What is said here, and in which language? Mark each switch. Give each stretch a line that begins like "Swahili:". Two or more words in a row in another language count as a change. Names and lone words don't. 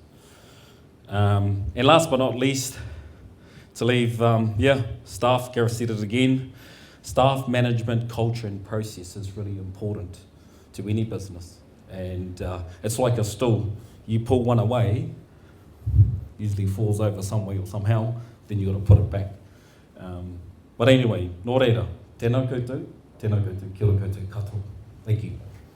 English: And last but not least, to leave, staff, Gareth said it again, staff management, culture and process is really important to any business. And it's like a stool. You pull one away, usually falls over some way or somehow, then you've got to put it back. But anyway,
Māori: nō reira, tēnā koutou, kia ora koutou, katoa.
English: Thank you.